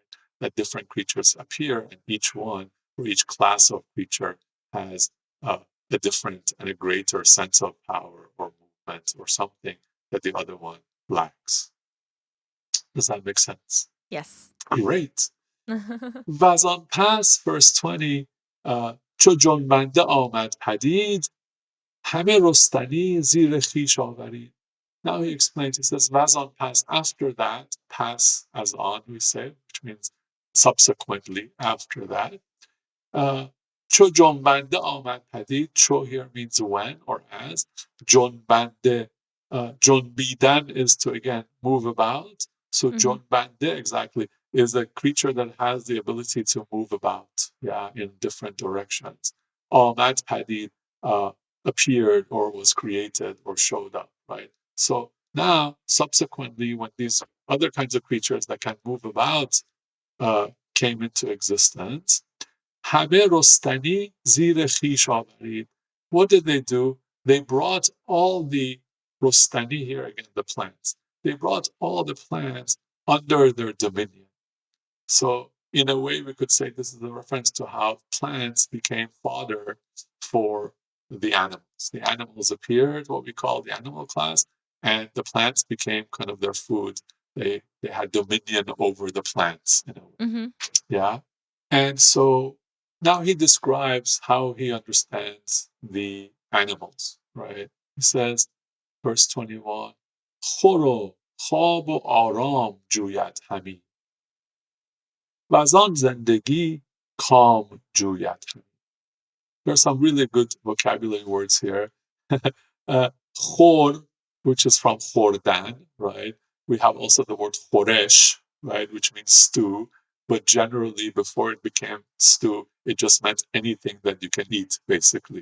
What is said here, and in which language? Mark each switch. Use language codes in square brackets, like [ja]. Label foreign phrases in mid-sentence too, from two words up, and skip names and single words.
[en] That different creatures appear, and each one or each class of creature has a different and a greater sense of power or movement or something that the other one lacks. Does that make sense? Yes. Great. [fa] و از آن پس verse 20 چو جنبنده آمد پدید همه رستنی زیر خویش آورید. [en] Now he explains, he says, [fa] و از آن پس, [en] after that, pass as on, we say, which means subsequently after that. [fa] چو جنبنده آمد پدید, [en] چو here means when or as. جنبنده, جنبیدن is to again move about. So جنبنده exactly is a creature that has the ability to move about, yeah, in different directions. [fa] آمد پدید [en] appeared or was created or showed up, right? So now, subsequently, when these other kinds of creatures that can move about came into existence, [fa] همه رستنی زیر خویش آورید. [en] What did they do? They brought all the rostani, here again, the plants. They brought all the plants under their dominion. So, in a way, we could say this is a reference to how plants became fodder for the animals. The animals appeared, what we call the animal class, and the plants became kind of their food. They had dominion over the plants, in a way. Yeah. And so now he describes how he understands the animals, right? He says, verse 21, [fa] خور خواب و آرام جوید همی و از آن زندگی کام جوید همی. [en] There are some really good vocabulary words here. Khor, which is from khordan, right? We have also the word khoresh, right, which means stew. But generally, before it became stew, it just meant anything that you can eat, basically.